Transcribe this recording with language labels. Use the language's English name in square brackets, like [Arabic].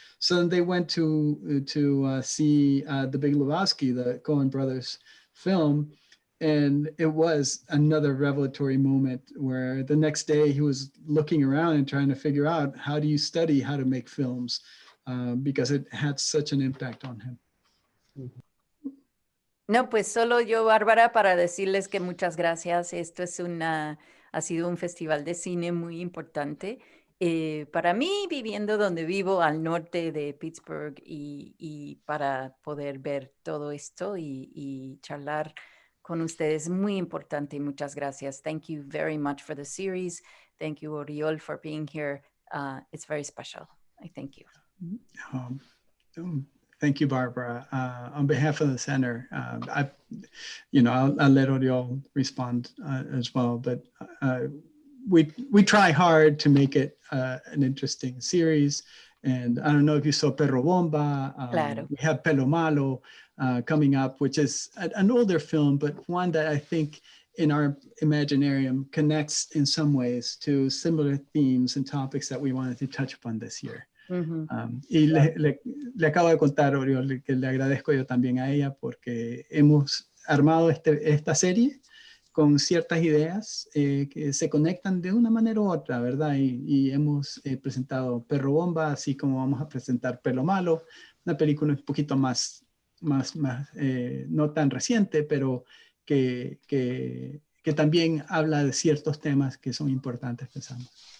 [English] So they went to see The Big Lebowski, the Coen brothers film. And it was another revelatory moment where the next day he was looking around and trying to figure out, how do you study how to make films, because it had such an impact on him. [Spanish] No, pues solo yo, Bárbara, para decirles que muchas gracias. Esto es ha sido un festival de cine muy importante para mí, viviendo donde vivo, al norte de Pittsburgh, y para poder ver todo esto y charlar con ustedes, muy importante. Muchas gracias. [English] Thank you very much for the series. Thank you, Oriol, for being here. It's very special. I thank you. Thank you, Barbara. On behalf of the center, I'll let Oriol respond as well, but we try hard to make it an interesting series. And I don't know if you saw Perro Bomba. [Spanish] Claro. [English] We have Pelo Malo coming up, which is an older film, but one that I think in our Imaginarium connects in some ways to similar themes and topics that we wanted to touch upon this year. [Spanish] Y le acabo de contar, Oriol, que le agradezco yo también a ella porque hemos armado esta serie con ciertas ideas que se conectan de una manera u otra, ¿verdad? Y hemos presentado Perro Bomba, así como vamos a presentar Pelo Malo, una película un poquito más no tan reciente, pero que también habla de ciertos temas que son importantes, pensamos.